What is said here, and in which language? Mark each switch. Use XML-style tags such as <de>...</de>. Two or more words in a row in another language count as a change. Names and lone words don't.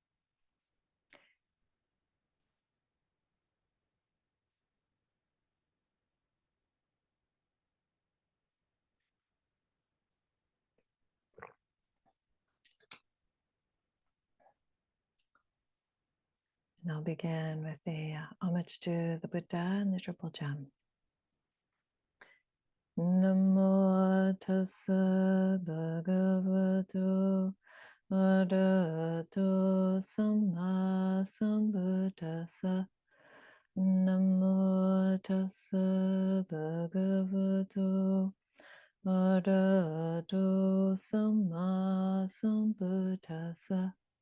<en>And I'll begin with the homage to the Buddha and the Triple Gem.</en> <pi>Namo tassa bhagavato arahato samma sambuddhassa. Namo tassa bhagavato arahato samma sambuddhassa.</pi>